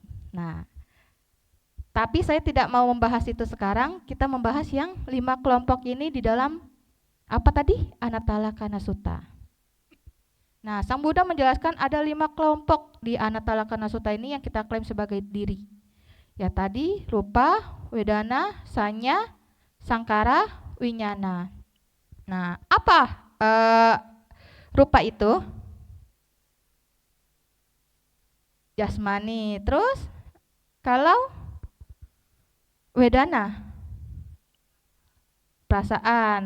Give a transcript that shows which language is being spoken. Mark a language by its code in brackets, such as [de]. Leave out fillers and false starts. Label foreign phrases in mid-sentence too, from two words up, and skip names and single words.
[id] Nah, tapi saya tidak mau membahas itu sekarang. Kita membahas yang 5 kelompok ini di dalam apa tadi? Anatalakana Sutta. Nah, Sang Buddha menjelaskan ada 5 kelompok di Anatalakana Sutta ini yang kita klaim sebagai diri. Ya tadi, [pi] rupa, wedana, sanya, sangkara, winyana. [id] Nah, apa rupa itu? Jasmani. Terus kalau wedana, perasaan.